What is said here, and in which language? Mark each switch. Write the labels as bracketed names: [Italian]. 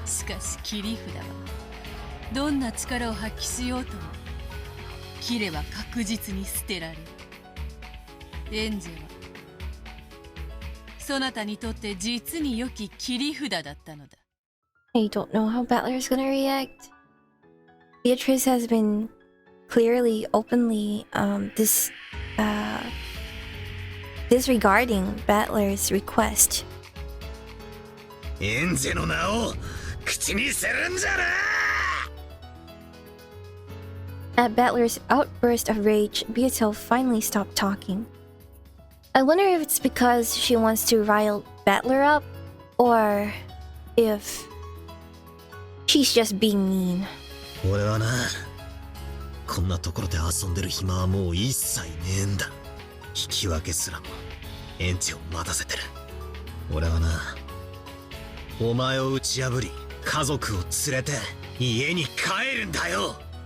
[Japanese] しかし切り札はどんな力を発揮しようとも切れば確実に捨てられる。エンジェはそなたにとって実に良き切り札だったのだ。 [English] I don't know how Battler's gonna react. Beatrice has been clearly, openly, disregarding Battler's request. [Japanese] エンジェの名を口にするんじゃな。 [English] At Battler's outburst of rage, Beato finally stopped talking. I wonder if it's because she wants to rile Battler up, or if she's just being mean. [Japanese] 俺はな、こんなところで遊んでる暇はもう一切ねえんだ。引き分けすらもエンジェを待たせてる。俺はな、お前を打ち破り家族を連れて家に帰るんだよ。